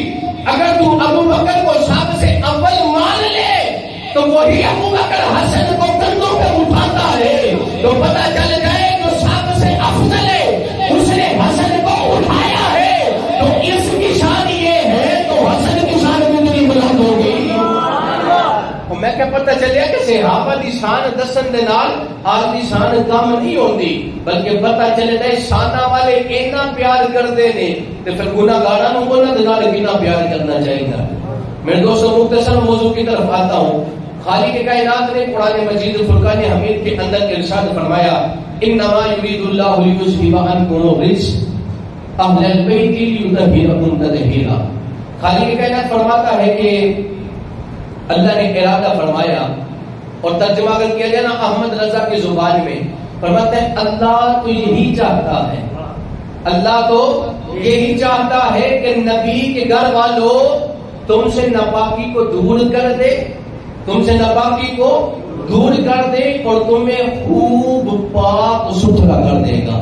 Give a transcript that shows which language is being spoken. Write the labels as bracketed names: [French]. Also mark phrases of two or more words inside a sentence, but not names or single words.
[Urdu] اگر تو ابو بکر کو سب سے اول مان لے تو وہی ابو بکر حسن کو کندھوں پہ اٹھاتا ہے تو پتہ چل جائے جو سب سے افضل ہے اس نے حسن کو اٹھایا ہے. تو اس کی شان یہ ہے تو حسن کی شان کتنی بلند ہوگی. [Punjabi] میں کیا پتہ چلیا کہ صحابہ دی شان دسن دے نال آل دی شان کم نہیں ہوندی بلکہ پتہ چلے دے شانہ والے اتنا پیار کردے نے تے پھر گناہگاراں نوں انہاں دے نال کتنا پیار کرنا چاہیے. [Urdu] میرے دوستوں مختصر موضوع کی طرف آتا ہوں. خالق کائنات نے قرآن مجید فرقان حمید کے اندر ارشاد فرمایا [Arabic] انما یرید اللہ لیذھب عنکم الرجس اہل البیت لیطہرکم تطہیرا. [Urdu] خالق کائنات فرماتا ہے کہ اللہ نے ارادہ فرمایا اور ترجمہ اگر کیا جائے نا احمد رضا کی زبان میں فرماتا ہے اللہ تو یہی چاہتا ہے، اللہ تو یہی چاہتا ہے کہ نبی کے گھر والوں تم سے ناپاکی کو دور کر دے، تم سے ناپاکی کو دور کر دے اور تمہیں خوب پاک ستھرا کر دے گا.